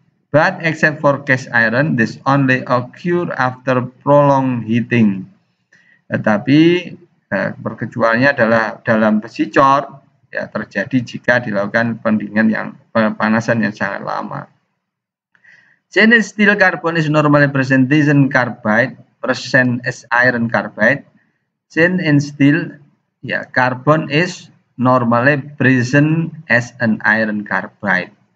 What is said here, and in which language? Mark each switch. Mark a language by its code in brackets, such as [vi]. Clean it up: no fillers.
[en] But except for cast iron, this only occur after prolonged heating. [id] Tetapi perkecualiannya adalah dalam besi cor terjadi jika dilakukan pemanasan yang sangat lama. [en] Stainless steel carbon is normally presentation carbide present as iron carbide. Stainless steel carbon is normally present as an iron carbide.